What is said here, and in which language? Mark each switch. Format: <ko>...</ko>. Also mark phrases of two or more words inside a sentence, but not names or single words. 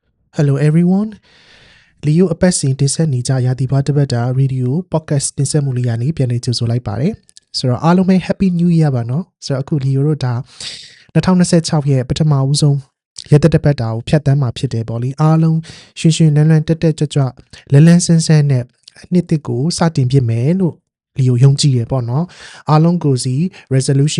<en>Hello everyone.</en> <my>Leo အပတ်စဉ်တင်ဆက်နေကြရာသီဘွားတစ်ပတ်တာ</my> <en>radio podcast</en> <my>တင်ဆက်မှုလေးရနေပြန်လည်ကြိုဆိုလိုက်ပါတယ်ဆိုတော့အားလုံးပဲ</my> <en>happy new year</en> <my>ပါနော်ဆိုတော့အခု Leo တို့ဒါ2026ရဲ့ပထမဦးဆုံးရက်တစ်ပတ်တာကိုဖြတ်သန်းမှာဖြစ်တယ်ပေါ့လေအားလုံးရွှင်ရွှင်လန်းလန်းတက်တက်ကြွကြွလန်းလန်းဆန်းဆန်းနဲ့နှစ်တစ်ကိုစတင်ပြမယ်လို့Leo ယုံကြည်ရပေါ့နော်အားလုံးကိုစီ resolution</my>